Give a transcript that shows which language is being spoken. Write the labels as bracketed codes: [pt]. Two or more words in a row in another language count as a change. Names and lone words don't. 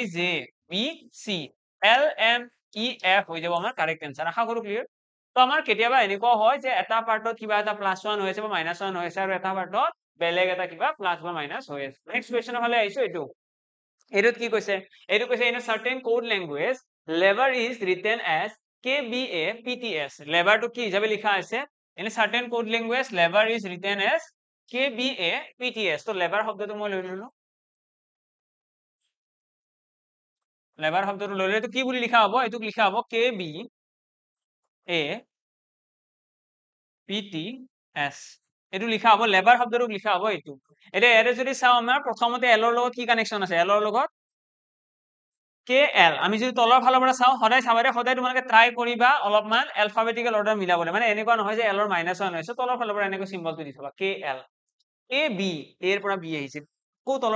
[as] জে বি সি এল এম ই এফ হৈ যাব আমাৰ [en] correct answer [as] আশা কৰো ক্লিয়াৰ তো আমাৰ কেতিয়াবা এনেকুৱা হয় যে এটা পাৰ্টত কিবা এটা +1 হৈ আছে বা -1 হৈ আছে আৰু এটা পাৰ্টত বেলেগ এটা কিবা প্লাস বা মাইনাস হৈ আছে নেক্সট কোৱেশ্চনৰ ফালে আহিছো এইটোত কি কৈছে এইটো কৈছে [en] in a certain code language lever is written as KBA PTS [as] লেভারটো কি হিচাপে লিখা আছে [en] in a certain code language lever is written as KBA PTS [as] তো লেভার শব্দটো মই লৈ ললো লেভার শব্দটো লৈ ললে তো কি বুলি লিখা হ'ব এটোক লিখা হ'ব KBA PTS এটো লিখা হ'ব লেভার শব্দটোক লিখা হ'ব এইটো এটা এৰে যদি চাও আমাৰ প্ৰথমতে এলৰ লগত কি কানেকশন আছে এলৰ লগত KL আমি যদি তলৰ ফালৰ পৰা চাও সদায় চাবাৰে সদায় তোমালোকে ট্রাই কৰিবা অলপমান [en] alphabetical order [as] মিলাবলৈ মানে এনেকুৱা নহয় যে এলৰ -1 হৈছে তলৰ ফালৰ পৰা এনেকৈ সিম্বলটো দি থবা KL A B এৰ পৰা B আহিছে কো তলৰ